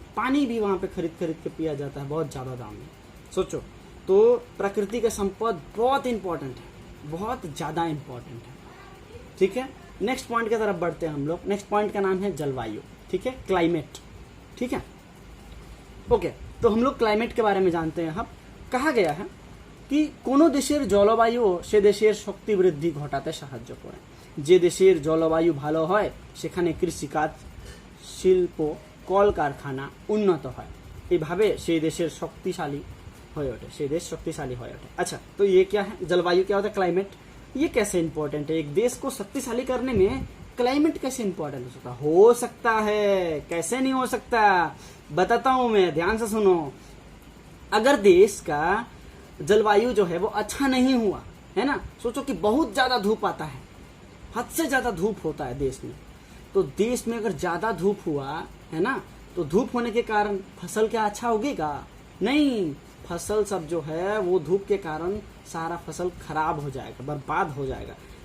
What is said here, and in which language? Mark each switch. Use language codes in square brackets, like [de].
[hi] पानी भी वहां पे खरीद के पिया जाता है बहुत ज्यादा दाम में, सोचो। तो प्रकृति का संपत्ति बहुत इंपॉर्टेंट है, बहुत ज्यादा इंपॉर्टेंट है। ठीक है, नेक्स्ट पॉइंट की तरफ बढ़ते हैं हम लोग। नेक्स्ट पॉइंट का नाम है जलवायु। ठीक है, क्लाइमेट। ठीक है, ओके। तो हम लोग क्लाइमेट के बारे में जानते हैं। अब कहा गया है कि [bn] কোনো দেশের জলবায়ু সে দেশের শক্তি বৃদ্ধি ঘটাতে সাহায্য করে। যে দেশের জলবায়ু ভালো হয় সেখানে কৃষিকাজ, শিল্প, কলকারখানা উন্নত হয়। এইভাবে সেই দেশের শক্তিশালী হয়ে ওঠে, সেই দেশ শক্তিশালী হয়ে ওঠে। [hi] अच्छा, तो ये क्या है, जलवायु क्या होता है, क्लाइमेट। ये कैसे इंपॉर्टेंट है, एक देश को शक्तिशाली करने में क्लाइमेट कैसे इंपॉर्टेंट हो सकता है, कैसे नहीं हो सकता, बताता हूं मैं, ध्यान से सुनो। अगर देश का जलवायु जो है वो अच्छा नहीं हुआ, है ना, सोचो कि बहुत ज्यादा धूप आता है, हद से ज्यादा धूप होता है देश में, तो देश में अगर ज्यादा धूप हुआ, है ना, तो धूप होने के कारण फसल क्या अच्छा उगेगा, नहीं, फसल सब जो है वो धूप के कारण सारा फसल खराब हो जाएगा, बर्बाद हो जाएगा।